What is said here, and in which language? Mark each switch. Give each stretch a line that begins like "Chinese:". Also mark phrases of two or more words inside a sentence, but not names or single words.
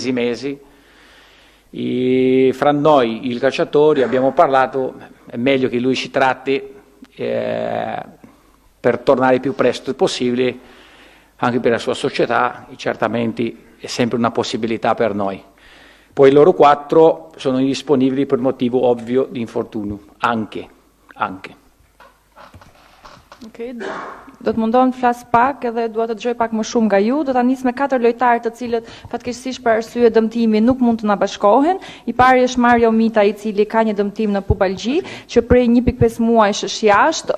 Italian: E fra noi, i calciatori, abbiamo parlato, è meglio che lui si tratti per tornare il più presto possibile, anche per la sua società, e certamente è sempre una possibilità per noi. Poi loro 4 sono indisponibili per motivo ovvio di infortunio, anche. Okay.
Albanian: Do të mundohem të flas pak edhe dua të dëgjoj pak më shumë nga ju. Do ta nis me 4 lojtarë të cilët fatkeqësisht për arsye dëmtimi nuk mund të na bashkohen. I pari është Mario Mitaj, i cili ka një dëmtim në pubalgji, që prej 1.5 muajsh është jashtë.